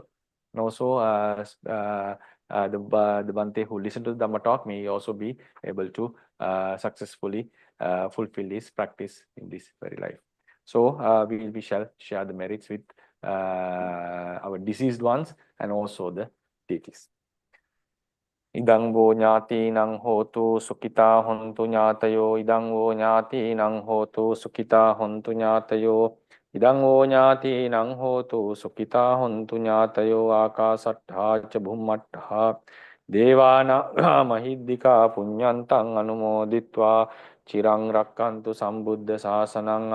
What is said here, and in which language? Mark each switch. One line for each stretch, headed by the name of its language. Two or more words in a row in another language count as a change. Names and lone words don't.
English: And also the Bhante who listened to the Dhamma talk may also be able to successfully fulfill this practice in this very life. So we shall share the merits with our deceased ones and also the deities.
Pali: Idang vo nyati nang hotu sukita hontu nyatayo. Idang vo nyati nang hotu sukita hontu nyatayo. Idang vo nyati nang hotu sukita hontu nyatayo. Akasattha ca bhummattha devana mahiddika punyantang anumoditva chirang rakkantu sambuddha sasanang.